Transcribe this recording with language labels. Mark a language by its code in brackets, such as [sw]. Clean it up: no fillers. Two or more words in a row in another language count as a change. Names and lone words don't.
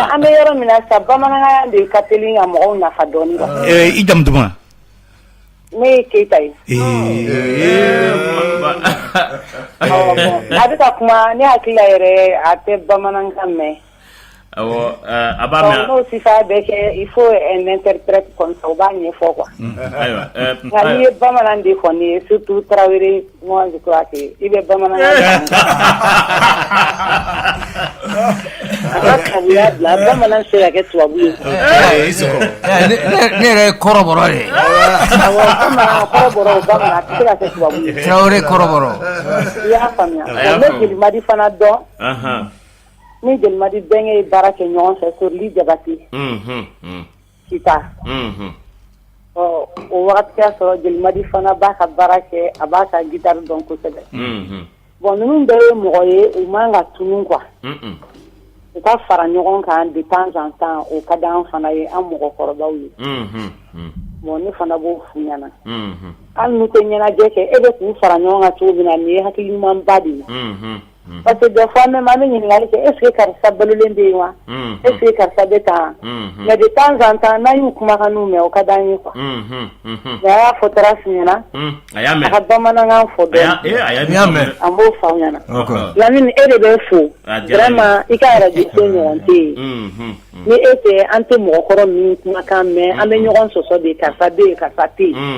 [bm] An bɛ yɔrɔ min na sa bamanankan de ka teli ka mɔgɔw nafa dɔɔnin. I jamu duman? Ne ye Keyita ye. A bɛ ka kuma ne hakili la yɛrɛ a tɛ bamanankan mɛn. A b'a mɛn. N'o sifa bɛ kɛ [fr] il faut un interprète comme ça [bm] o b'a ɲɛfɔ quoi. Ayiwa. Nka n'i ye bamanan de fɔ nin ye surtout Tarawele [fr] moi je crois que [bm] i bɛ bamanankan. A ka kabuya bila bamanan se ka kɛ tubabu ye. Ne yɛrɛ ye kɔrɔbɔrɔ de ye. Awɔ bamanan kɔrɔbɔrɔ o bamanan a tɛ se ka kɛ tubabu ye. Tarawele kɔrɔbɔrɔ. I y'a faamuya. Ne Jelimadi fana dɔn. Ni Jelimadi bɛnkɛ ye baara kɛ ɲɔgɔn fɛ Sorili Jabate. Kita. O wagati y'a sɔrɔ Jelimadi fana b'a ka baara kɛ a b'a ka guitare dɔn kosɛbɛ. Bon ninnu bɛɛ ye mɔgɔ ye u man ka tunun quoi. U ka fara ɲɔgɔn kan [fr] de temps en temps [bm] o ka d'an fana ye an mɔgɔkɔrɔbaw ye. Bon ne fana b'o f'u ɲɛna. Hali n'u tɛ ɲɛnajɛ kɛ e bɛ k'u fara ɲɔgɔn kan cogo min na nin ye hakili ɲumanba de ye. [fr] Parce que des fois même [bm] an bɛ ɲininkali kɛ [fr] est ce que [bm] karisa balolen bɛ yen wa? [fr] Est ce que [bm] karisa bɛ tan? [fr] Mais de temps en temps [bm] n'an y'u kumakanw mɛn o ka d'an ye quoi. Mais a y'a fɔ Tarasi ɲɛna. A y'a mɛn. A ka bamanankan fɔ dɔɔni. A y'a mɛn. An b'o f'aw ɲɛna. Lamini e de bɛ fo. Vraiment i ka radio so ɲɔgɔn tɛ yen. Ni e tɛ an tɛ mɔgɔkɔrɔ min kumakan mɛn an bɛ ɲɔgɔn sɔsɔ de karisa bɛ yen karisa tɛ yen.